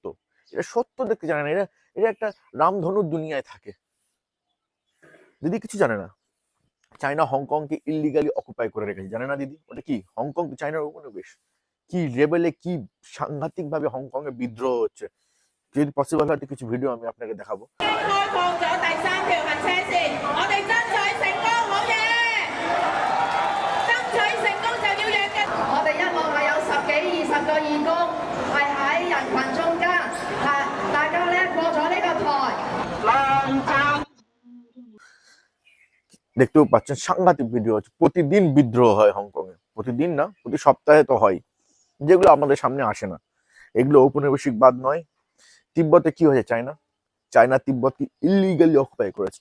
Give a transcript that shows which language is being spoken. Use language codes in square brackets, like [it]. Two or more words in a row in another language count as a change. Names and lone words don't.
[bn] এটা সত্য দেখতে জানে না, এটা একটা রামধনুর দুনিয়ায় থাকে। দিদি কিছু জানে না। চায়না হংকংকে ইলিগালি অকুপাই করে রেখেছে, জানে না দিদি? ওটা কি? হংকং চায়নার উপনিবেশ। কি লেভেলে, কি সাংঘাতিক ভাবে হংকং এ বিদ্রোহ হচ্ছে। যদি পসিবল হয় তো কিছু ভিডিও আমি আপনাকে দেখাবো। [yue] 開放咗第三條行車線，我哋爭取成功，好嘢！爭取成功就要讓嘅。我哋一路係有10幾20個義工，係喺人群中間，大家咧過咗呢個台。 [bn] দেখতেও পাচ্ছেন সাংঘাতিক ভিডিও হচ্ছে, প্রতিদিন বিদ্রোহ হয় হংকং এ, প্রতিদিন না প্রতি সপ্তাহে তো হয়, যেগুলো আমাদের সামনে আসে না। এগুলো ঔপনিবেশিকবাদ নয়। তিব্বতে কি হয়েছে, চায়না তিব্বতকে ইলিগালি অকুপাই করেছে।